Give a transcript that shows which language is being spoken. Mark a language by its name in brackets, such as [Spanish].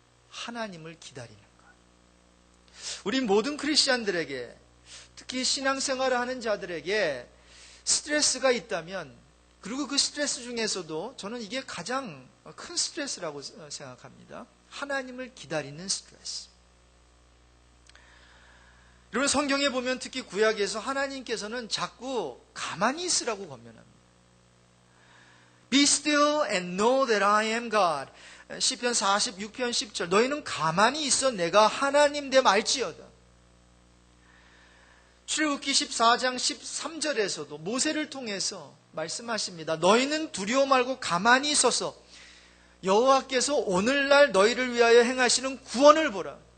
[Korean] 하나님을 기다리는 것. 우리 모든 크리스찬들에게, 특히 신앙생활을 하는 자들에게 스트레스가 있다면, 그리고 그 스트레스 중에서도 저는 이게 가장 큰 스트레스라고 생각합니다. 하나님을 기다리는 스트레스. 여러분, 성경에 보면 특히 구약에서 하나님께서는 자꾸 가만히 있으라고 권면합니다. [English] Be still and know that I am God. [Korean] 시편 46편 10절, 너희는 가만히 있어 내가 하나님 됨 알지어다. 출애굽기 14장 13절에서도 모세를 통해서 말씀하십니다. 너희는 두려워 말고 가만히 있어서 여호와께서 오늘날 너희를 위하여 행하시는 구원을 보라.